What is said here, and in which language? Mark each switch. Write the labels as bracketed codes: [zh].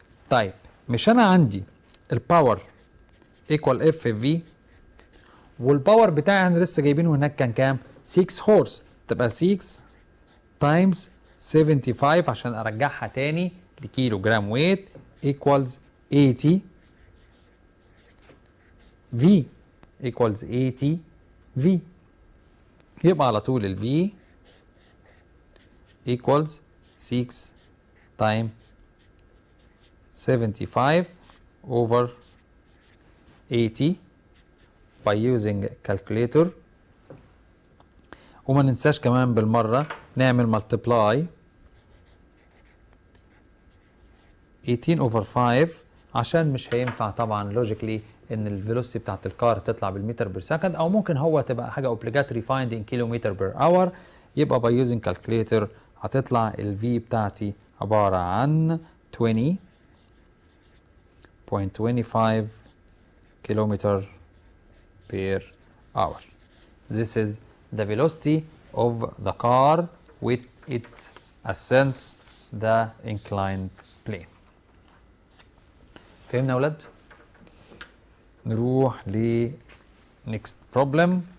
[ar] طيب مش انا عندي الباور ايكوال اف في، والباور بتاعي انا لسه جايبينه هناك كان كام؟ 6 هورس. تبقى 6 تايمز 75 عشان ارجعها تاني لكيلو جرام ويت ايكوالز 80 في equals 80 V. [en] يبقى على طول ال V equals 6 times 75 over 80 by using calculator. [ar] وما ننساش كمان بالمرة نعمل multiply 18 over 5 عشان مش هينفع طبعا logically ان الفيلوسيتي بتاعت الكار تطلع بالمتر بير سكند، او ممكن هو تبقى حاجه obligatory find in كيلومتر بير اور. يبقى by using calculator هتطلع ال V بتاعتي عباره عن 20.25 كيلومتر بير اور. [en] This is the velocity of the car with it ascends the inclined plane. [ar] فهمنا يا ولاد؟ نروح ل next problem.